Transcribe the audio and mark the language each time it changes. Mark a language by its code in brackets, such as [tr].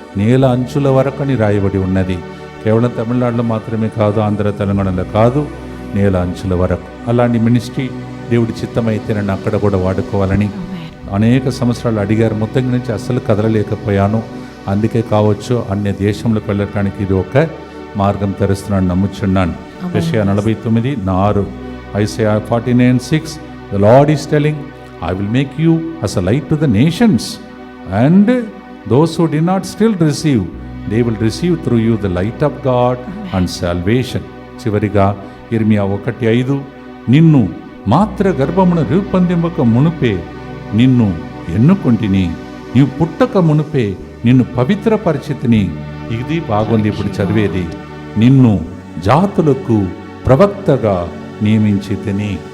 [te] నేల అంచుల వరకు అని రాయబడి ఉన్నది. కేవలం తమిళనాడులో మాత్రమే కాదు, ఆంధ్ర తెలంగాణలో కాదు, నేల అంచుల వరకు. అలాంటి మినిస్ట్రీ దేవుడి చిత్తమైతే నన్ను అక్కడ కూడా వాడుకోవాలని అనేక సంవత్సరాలు అడిగారు. ముత్తంగి నుంచి అస్సలు కదలలేకపోయాను. అందుకే కావచ్చు అన్య దేశంలోకి వెళ్ళడానికి ఇది ఒక మార్గం తెరుస్తున్నాను నమ్ముచున్నాను. [en] యెషయా 49:6, Isaiah 49:6, the Lord is telling, I will make you as a light to the nations, and those who did not still receive, they will receive through you the light of God and salvation. [te] చివరిగా ఇర్మియా 1:5, నిన్ను మాత్ర గర్భమున రూపొందింపక మునుపే నిన్ను ఎన్నుకొంటిని, నీవు పుట్టక మునుపే నిన్ను పవిత్ర పరిచితిని. ఇది బాగుంది ఇప్పుడు చదివేది. నిన్ను జాతులకు ప్రవక్తగా నియమించితిని.